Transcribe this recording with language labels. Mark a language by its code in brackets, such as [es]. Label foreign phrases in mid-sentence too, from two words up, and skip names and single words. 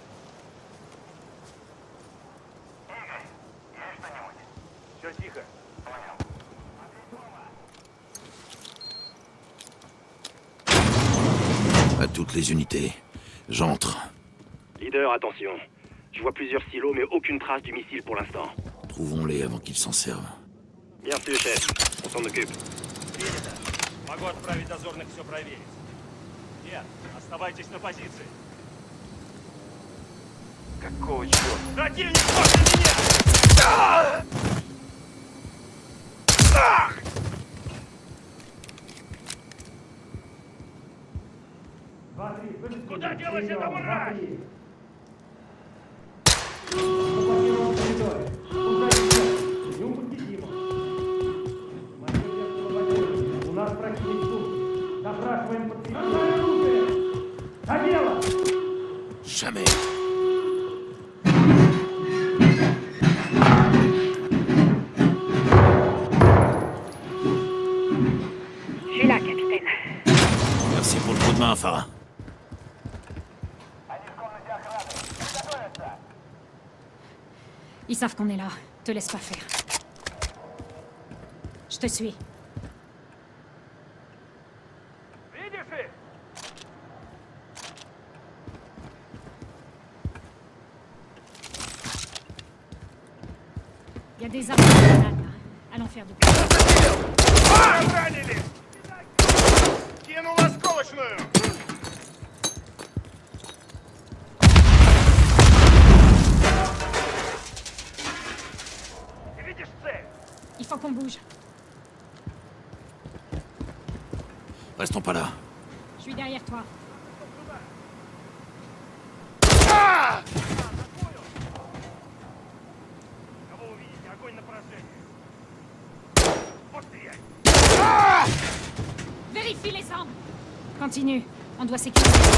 [ru] Все тихо. [fr] À toutes les unités. J'entre. Leader, attention. Je vois plusieurs silos, mais aucune trace du missile pour l'instant. Trouvons-les avant qu'ils s'en servent. Bien sûr, chef. On s'en occupe. [ru] Принято. Могу отправить дозорных все проверить. Нет, оставайтесь на позиции. Какого черта? Противник после меня! Куда делась эта мразь? У нас противник тут. Запрашиваем подкрепление. За дело! [fr] Jamais. Je suis là, capitaine. Merci pour le coup de main, Farah. Ils savent qu'on est là. Te laisse pas faire. Je te suis. [ru] Видишь их? [fr] Il y a des armes de grenades, là. Allons faire du bruit. [ru] Ранили! Кинул осколочную! Ты видишь цель? [fr] Il faut qu'on bouge. Restons pas là. Je suis derrière toi. [ru] Кого увидите? Огонь на поражение! Вот стрелять! [fr] Vérifie les armes. Continue. On doit sécuriser.